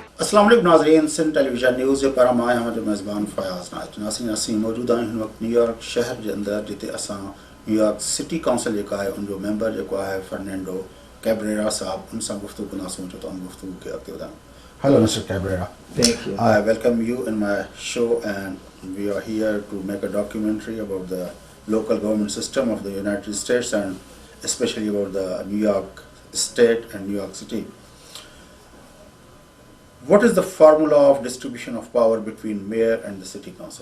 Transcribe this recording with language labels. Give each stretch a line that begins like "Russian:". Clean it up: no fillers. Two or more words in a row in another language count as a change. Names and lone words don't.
Arabic: السلام عليكم
Sindhi: नाज़रीन, सिंध टेलीविजन न्यूज़ पर आए हम जो मेज़बान फयाज़ नासिन असी मौजूद आहियूं हिन वक्त न्यूयॉर्क शहर
Urdu: کے اندر
Sindhi: जिते असां न्यूयॉर्क सिटी काउंसिल जो है उन मेंबर जो है फर्नांडो कैब्रेरा साहब उन सां गुफ्तगू कंदासीं जो तमाम गुफ्तगू के अॻिते वधायूं.
English: Hello, Mr. Cabrera. Thank you. I welcome you in my show, and we are here to make a documentary about the local government system of the United States and especially about the New York State and New York City. What is the formula of distribution of power between mayor and the city council?